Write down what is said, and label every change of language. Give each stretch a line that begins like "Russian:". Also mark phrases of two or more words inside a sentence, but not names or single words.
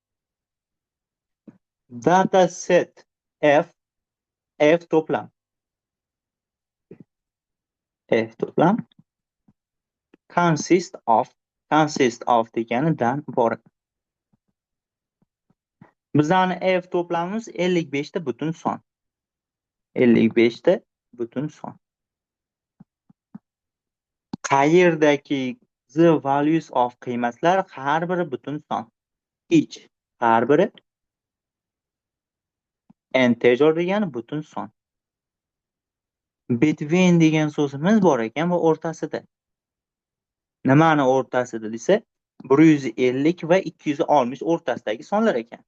Uzbek: Dataset F to'plam
English: consist of
Uzbek: deganidan iborat. Bizning F to'plamimiz 55 ta butun son. 55 ta butun son. Qayerdagi
English: the values of
Uzbek: qiymatlar har biri butun son. Each har biri integer degani butun son. Between degan so'zimiz bor ekan va o'rtasida. Nimani o'rtasida desa, 150 va 260 o'rtasidagi sonlar ekan.